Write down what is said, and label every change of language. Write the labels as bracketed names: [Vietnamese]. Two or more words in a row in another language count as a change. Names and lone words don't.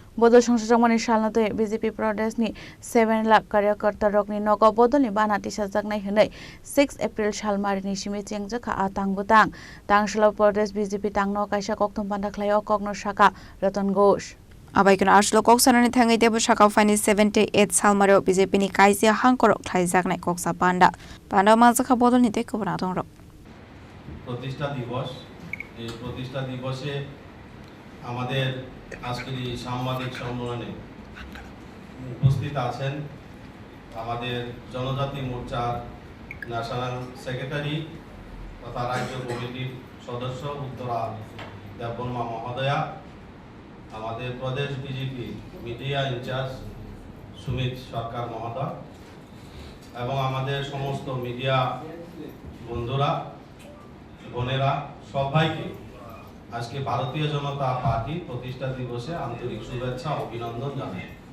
[Kok Borok] बदल संसदमनि सालनाते बीजेपी प्रदेशनि 7 लाख कार्यकर्ता रकनि नगाव बदलनि बाना तिसाजागनाय हनै 6 एप्रिल सालमारिनि सिमि चेंजखा आतां बुतां तांसलाव प्रदेश बीजेपी तांनो काइसा कक्तम बान्दाख्लायाव कग्न शाखा रतन घोष आबाइकन आर्सलो कक सानानि थाङै देबो शाखा फाइनि 78 सालमारियाव बीजेपी नि काइजिया हांकरक थाइजागनाय कक्सा बान्दा मानजाखा बदलनि ते खबरा दं [Bangla] প্রতিষ্ঠা দিবস এই প্রতিষ্ঠা দিবসে আমাদের আজকের এই সাংবাদিক সম্মেলনে উপস্থিত আছেন আমাদের জনজাতি মোর্চার ন্যাশনাল সেক্রেটারি তথা রাজ্য কমিটির সদস্য উত্তরা দেববর্মা মহোদয়া, আমাদের প্রদেশ বিজেপি মিডিয়া ইনচার্জ সুমিত সরকার মহোদয় এবং আমাদের সমস্ত মিডিয়া বন্ধুরা বোনেরা সবাইকে আজকে ভারতীয় জনতা পার্টি প্রতিষ্ঠা দিবসে আন্তরিক শুভেচ্ছা ও অভিনন্দন জানাই।